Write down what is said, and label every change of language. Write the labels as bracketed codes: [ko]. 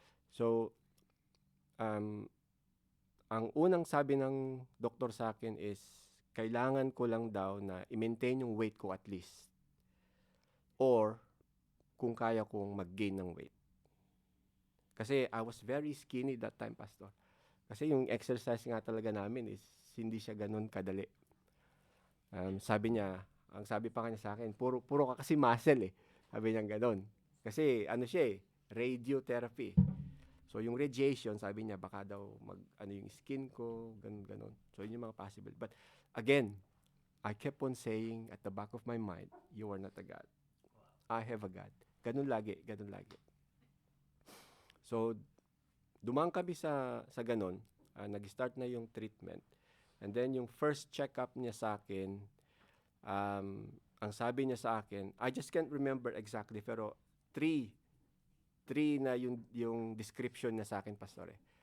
[tl] So, ang unang sabi ng doktor sa akin is, kailangan ko lang daw na i-maintain yung weight ko at least. Or, kung kaya kong mag-gain ng weight. [en] Kasi I was very skinny that time, Pastor. [tl] Kasi yung exercise nga talaga namin is, hindi siya ganun kadali. Sabi niya, ang sabi pa kanya sa akin, puro ka kasi muscle eh. Sabi niya ganun. Kasi ano siya eh, radiotherapy. So yung radiation, sabi niya, baka daw yung skin ko, ganun. So yun yung mga possible. [en] But again, I kept on saying at the back of my mind, you are not a God. I have a God. Ganun lagi. [tl] So, dumaan kami sa ganun. Nag-start na yung treatment. And then yung first check-up niya sa akin, ang sabi niya sa akin, I just can't remember exactly, pero three na yung description niya sa akin, Pastor eh.